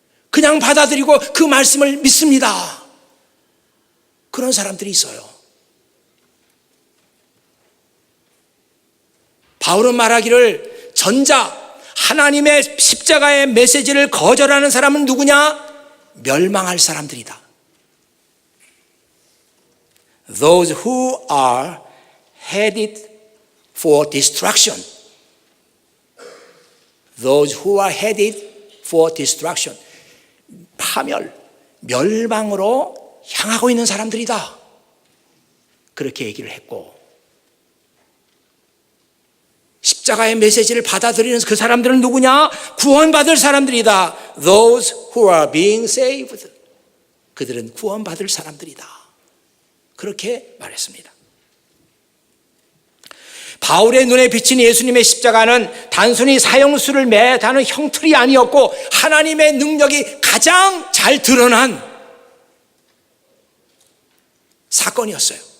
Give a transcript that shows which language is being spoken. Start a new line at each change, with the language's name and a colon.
Korean: 그냥 받아들이고 그 말씀을 믿습니다. 그런 사람들이 있어요. 바울은 말하기를 전자, 하나님의 십자가의 메시지를 거절하는 사람은 누구냐? 멸망할 사람들이다.
English: Those who are headed for destruction. Those who are headed for destruction.
Korean: 파멸, 멸망으로 향하고 있는 사람들이다. 그렇게 얘기를 했고, 십자가의 메시지를 받아들이는 그 사람들은 누구냐? 구원받을 사람들이다.
English: Those who are being saved.
Korean: 그들은 구원받을 사람들이다. 그렇게 말했습니다. 바울의 눈에 비친 예수님의 십자가는 단순히 사형수를 매다는 형틀이 아니었고 하나님의 능력이 가장 잘 드러난 사건이었어요.